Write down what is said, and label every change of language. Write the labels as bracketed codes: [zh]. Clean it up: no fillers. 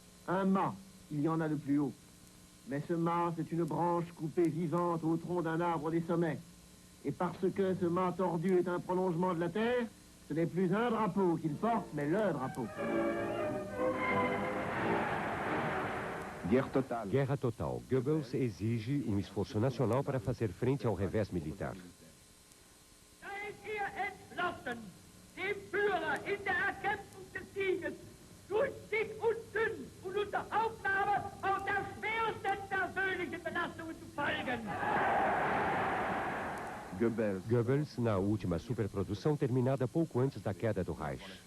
[fr] Un mât, il y en a de plus haut. Mais ce mât, c'est une branche coupée vivante au tronc d'un arbre des sommets. Et parce que ce mât tordu est un prolongement de la terre, ce n'est plus un drapeau qu'il porte, mais le drapeau. [pt] Guerra total. Goebbels exige um esforço nacional para fazer frente ao revés militar. [de] Seid ihr entschlossen, dem Führer in der Erkämpfung des Sieges durch dick und dünn und unter Aufnahme auch der schwersten persönlichen Belastungen zu folgen? [pt] Goebbels, na última superprodução terminada pouco antes da queda do Reich.